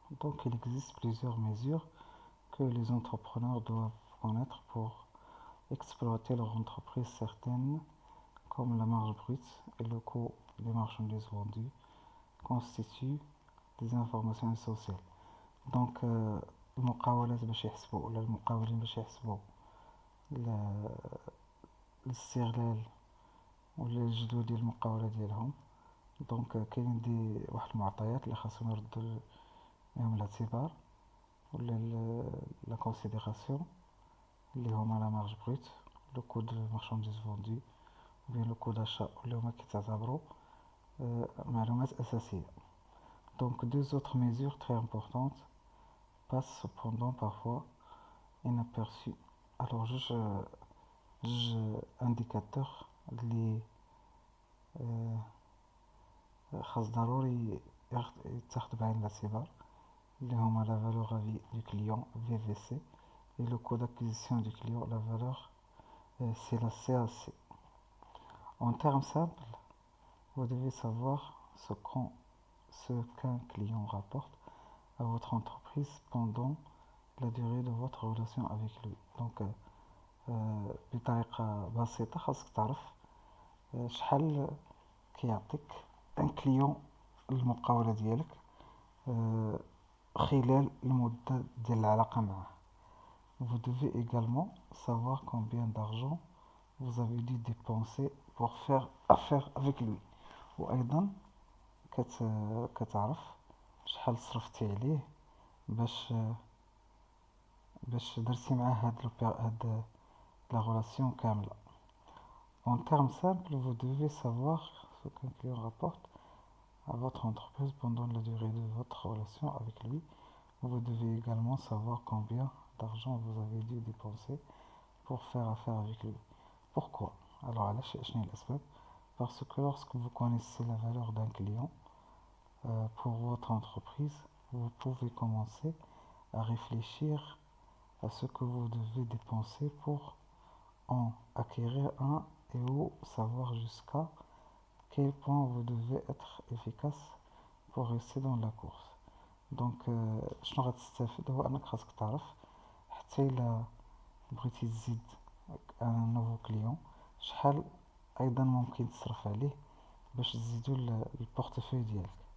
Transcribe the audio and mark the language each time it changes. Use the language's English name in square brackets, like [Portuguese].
[French] Donc il existe plusieurs mesures que les entrepreneurs doivent connaître pour exploiter leur entreprise certaines, comme la marge brute et le coût des marchandises vendues, constituent des informations essentielles. [Arabic] Donc المقاولات باش يحسبوا ولا المقاولين باش يحسبوا الاستغلال ولا الجدوى ديال المقاولة ديالهم. دونك كاين واحد المعطيات اللي خاصهم يردوا لهم الاعتبار ولا [French] لا كونسيديراسيون [Arabic] اللي هما [French] لا مارج بروت، لو كو دو مارشانديز فوندو وبيان لو كو داشا [Arabic] اللي هما كيتعتبروا معلومات أساسية. [French] Donc deux autres mesures très importantes passent cependant parfois inaperçues. Alors [Arabic] جوج انديكاتور اللي خاص ضروري يتاخد بعين الاعتبار، اللي هما [French] la valeur à vie du client VVC et le coût d'acquisition du client, la valeur c'est la CAC. En termes simples, vous devez savoir ce qu'un client rapporte à votre entreprise pendant la durée de votre relation avec lui. [Arabic] Donc بطريقة بسيطة خاصك تعرف شحال كيعطيك ان كليون المقاولة ديالك خلال المدة ديال العلاقة معه. [French] Vous devez également savoir combien d'argent vous avez dû dépenser pour faire affaire avec lui. [Arabic] وأيضا كتعرف شحال صرفتي عليه باش درتي معاه هاد [French] la relation [Arabic] كاملة. [French] En termes simples, vous devez savoir ce qu'un client rapporte à votre entreprise pendant la durée de votre relation avec lui. Vous devez également savoir combien d'argent vous avez dû dépenser pour faire affaire avec lui. Pourquoi? Alors, parce que lorsque vous connaissez la valeur d'un client pour votre entreprise, vous pouvez commencer à réfléchir à ce que vous devez dépenser pour en acquérir un et ou savoir jusqu'à quel point vous devez être efficace pour rester dans la course. [Arabic] دونك شنو غتستافد هو انك خاصك تعرف حتى الا بغيتي تزيد [French] ان نوفو كليون [Arabic] شحال ايضا ممكن تصرف عليه باش تزيدو البورتفوي ديالك.